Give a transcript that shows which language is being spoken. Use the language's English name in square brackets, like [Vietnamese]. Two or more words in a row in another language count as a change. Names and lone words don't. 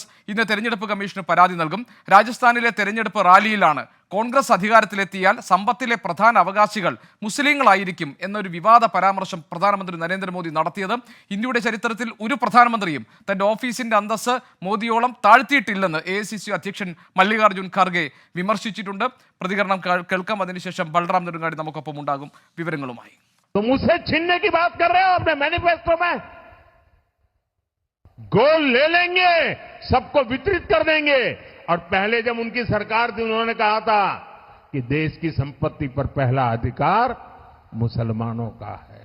[Malayalam] ഇന്ന് തെരഞ്ഞെടുപ്പ് കമ്മീഷന് പരാതി നൽകും. രാജസ്ഥാനിലെ തെരഞ്ഞെടുപ്പ് റാലിയിലാണ് കോൺഗ്രസ് അധികാരത്തിലെത്തിയാൽ സമ്പത്തിലെ പ്രധാന അവകാശികൾ മുസ്ലിങ്ങളായിരിക്കും എന്നൊരു വിവാദ പരാമർശം പ്രധാനമന്ത്രി നരേന്ദ്രമോദി നടത്തിയത്. ഇന്ത്യയുടെ ചരിത്രത്തിൽ ഒരു പ്രധാനമന്ത്രിയും തന്റെ ഓഫീസിന്റെ അന്തസ്സ് മോദിയോളം താഴ്ത്തിയിട്ടില്ലെന്ന് AICC അധ്യക്ഷൻ മല്ലികാർജ്ജുൻ ഖാർഗെ വിമർശിച്ചിട്ടുണ്ട്. പ്രതികരണം കേൾക്കാം. അതിനുശേഷം ബൽറാം നെടുങ്ങാടി നമുക്കൊപ്പം ഉണ്ടാകും വിവരങ്ങളുമായി. [Hindi] तुम उसे छीनने की बात कर रहे हो अपने मैनिफेस्टो में। गोल ले लेंगे, सबको वितरित कर देंगे। और पहले जब उनकी सरकार थी उन्होंने कहा था कि देश की संपत्ति पर पहला अधिकार मुसलमानों का है।